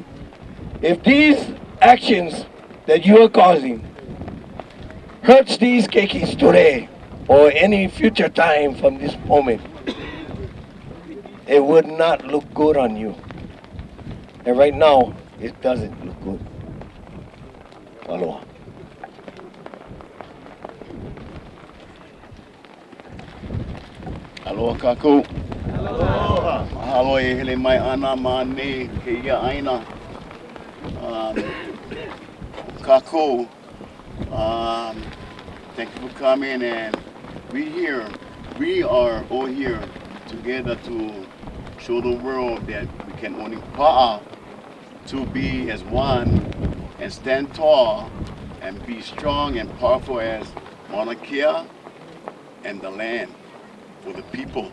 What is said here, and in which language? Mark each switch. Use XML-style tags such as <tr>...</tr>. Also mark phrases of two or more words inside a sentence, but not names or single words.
<en>If these actions that you are causing hurts these keikis today or any future time from this moment, it would not look good on you. And right now, it doesn't look good.</en> <haw>Aloha. Aloha kākou. Aloha. Mahalo e hele mai ana ma nei ke ia aina. Kākou,</haw> <en>thank you for coming, and we are all here together to show the world that we can only pa'a to be as one and stand tall and be strong and powerful as Mauna Kea and the land for the people.</en>